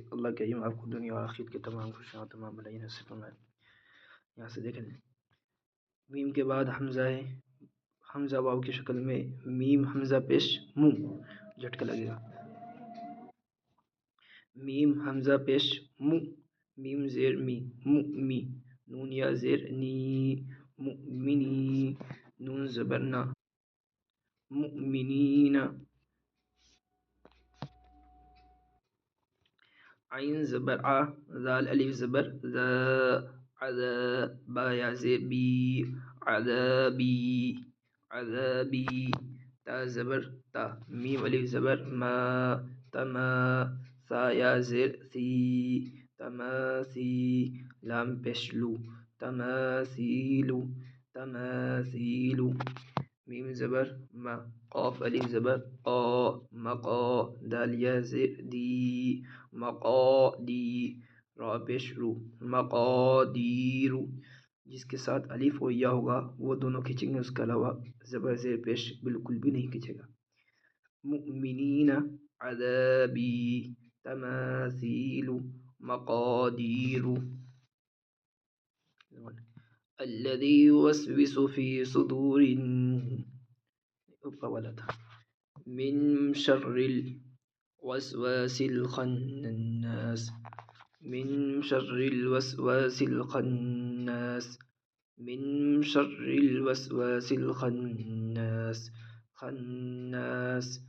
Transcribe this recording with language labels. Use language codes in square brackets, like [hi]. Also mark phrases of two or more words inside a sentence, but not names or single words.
[ur] اللہ کریم آپ کو دنیا اور آخرت کے تمام خوشیاں تمام بھلائی نصیب فرمائے۔ یہاں سے دیکھ لیں، میم کے بعد حمزہ ہے، حمزہ واو کی شکل میں، میم حمزہ پیش منہ جھٹکا لگے گا، میم حمزہ پیش منہ، میم زیر می منہ می، نون یا زیر نی مؤمنی، نون زبر نا مؤمنین، عین زبر آ، ذال الف زبر ذا، عذا با یا زیر بی عذابی عذابی، تا زبر تا، میم الف زبر ما تما، ثا یا زیر ثی تماثی، لام پیش لو تماثیلو تماثیلو، میم زبر ما، قاف الف زبر قا مقا، دال یا زیر دی مقادی، را پیش رو مقادیرو، جس کے ساتھ الف و یا ہوگا وہ دونوں کھینچیں گے، اس کے علاوہ زبر زیر پیش بالکل بھی نہیں کھینچے گا۔ [ar] مؤمنین عذابی تماثیل مقادیر، الذی یوسوس فی صدور [ur] اوپر والا تھا، [ar] من شر الوسواس الخناس، من شر الوسواس الخناس، من شر الوسواس الخناس، خناس